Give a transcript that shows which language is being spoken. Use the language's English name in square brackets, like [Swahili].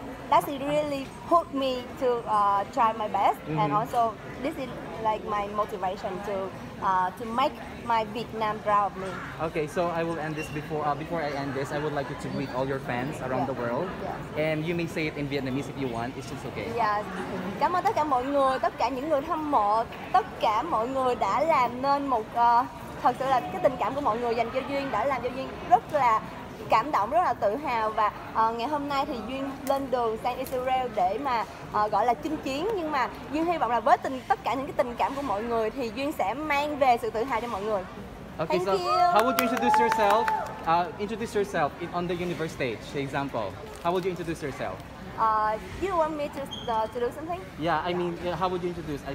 [English] That really put me to try my best, and also this is like my motivation to make my Vietnam proud of me. Okay, so I will end this before I end this. I would like you to greet all your fans around the world, and you may say it in Vietnamese if you want. It's just okay. Yeah. [Vietnamese] Cảm ơn tất cả mọi người, tất cả những người hâm mộ, tất cả mọi người đã làm nên một thật sự là cái tình cảm của mọi người dành cho Duyên đã làm cho Duyên rất là cảm động, rất là tự hào. Và ngày hôm nay thì Duyên lên đường sang Israel để mà gọi là chinh chiến, nhưng mà Duyên hy vọng là với tất cả những cái tình cảm của mọi người thì Duyên sẽ mang về sự tự hào cho mọi người. [English] Okay, Thank so you. how would you introduce yourself? Introduce yourself on the universe stage, for example. How would you introduce yourself? You want me to do something? Yeah, I mean, how would you introduce?